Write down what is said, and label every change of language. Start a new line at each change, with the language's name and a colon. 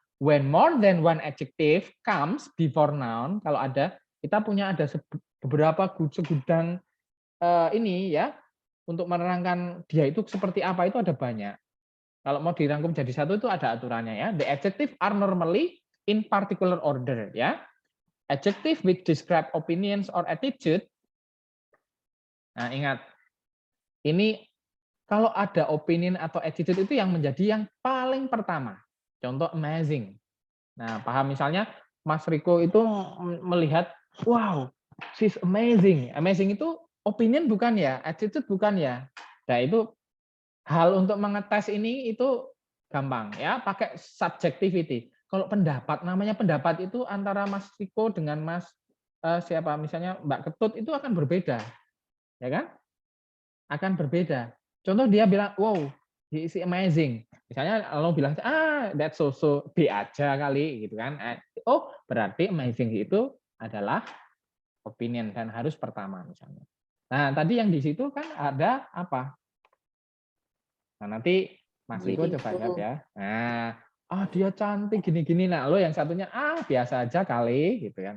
English: When more than one adjective comes before noun,
Indonesian: kalau ada, kita punya ada beberapa segudang ini ya, untuk menerangkan dia itu seperti apa itu ada banyak. Kalau mau dirangkum jadi satu itu ada aturannya ya.
English: The adjective are normally in particular order ya. Adjective which describe opinions or attitude.
Indonesian: Nah, ingat. Ini kalau ada opinion atau attitude itu yang menjadi yang paling pertama. Contoh amazing. Nah, paham misalnya Mas Riko itu melihat,
English: wow, she's amazing.
Indonesian: Amazing itu opinion bukan ya, attitude bukan ya. Nah, itu hal untuk mengetes ini itu gampang ya, pakai subjectivity. Kalau pendapat, namanya pendapat itu antara Mas Riko dengan Mas siapa misalnya Mbak Ketut itu akan berbeda. Ya kan? Akan berbeda. Contoh dia bilang,
English: wow, he is amazing.
Indonesian: Misalnya kalau bilang,
English: that's so
Indonesian: B aja kali, gitu kan. Oh, berarti amazing itu adalah opinion dan harus pertama misalnya. Nah, tadi yang di situ kan ada apa? Nah, nanti Mas Riko coba jawab ya. Nah, dia cantik gini-gini. Nah, lo yang satunya, biasa aja kali, gitu kan.